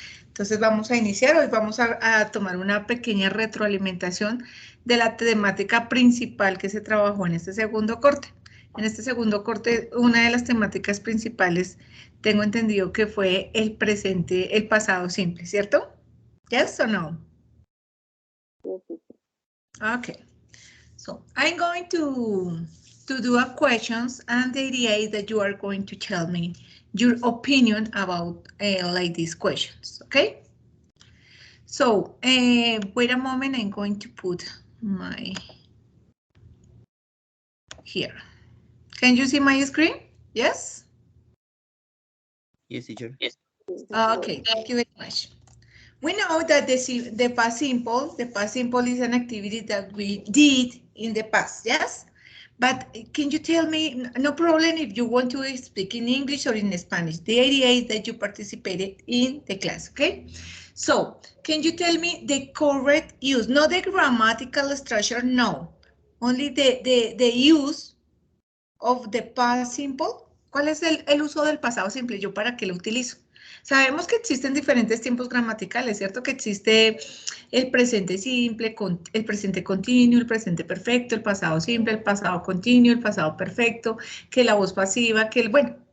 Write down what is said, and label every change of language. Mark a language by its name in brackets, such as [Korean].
[Spanish] Entonces vamos a iniciar, hoy vamos a tomar una pequeña retroalimentación de la temática principal que se trabajó en este segundo corte. En este segundo corte, una de las temáticas principales, tengo entendido que fue el presente, el pasado simple, ¿cierto? [English] ¿Yes or no? Okay. So, I'm going to do a questions, and the idea is that you are going to tell me your opinion about like these questions, okay? So, wait a moment, I'm going to put my, here. Can you see my screen? Yes? Yes, teacher. Yes. Okay, thank you very much. We know that the past simple is an activity that we did in the past, yes? But can you tell me, no problem if you want to speak in English or in Spanish. The idea is that you participated in the class, okay? So, can you tell me the correct use, not the grammatical structure, no. Only the use of the past simple. [Spanish] ¿Cuál es el uso del pasado simple? ¿Yo para qué lo utilizo? Sabemos que existen diferentes tiempos gramaticales, ¿cierto? Que existe el presente simple, el presente continuo, el presente perfecto, el pasado simple, el pasado continuo, el pasado perfecto, que la voz pasiva, bueno,